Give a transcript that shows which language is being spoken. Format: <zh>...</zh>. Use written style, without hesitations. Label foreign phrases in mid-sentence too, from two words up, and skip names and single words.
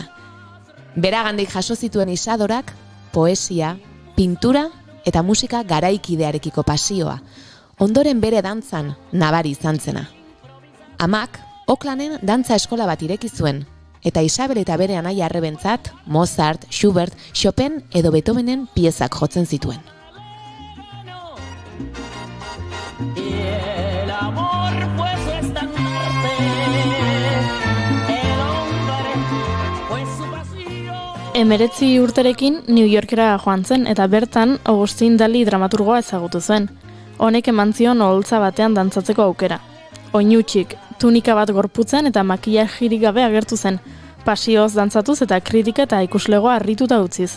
<eu>Beragandik jaso zituen Isadorak, poesia, pintura eta musika garaikidearekiko pasioa, ondoren bere dantzan nabari izan zena. Amak, Oaklanden dantza eskola bat ireki zuen, eta Isabel eta bere anaia arrebentzat Mozart, Schubert, Chopin edo Beethovenen piezak jotzen zituen.</eu> <es>Y el amor fue su estandarte, el hombre fue su pasión.</es> <eu>19 urterekin New Yorkera joan zen, eta bertan Augustin Dali dramaturgoa ezagutu zen. Honek eman zion oholtza batean dantzatzeko aukera. Oinutsik, tunika bat gorputzen eta makillajirik gabe agertu zen, pasioz dantzatuz eta kritika eta ikuslegoa harrituta utziz.</eu>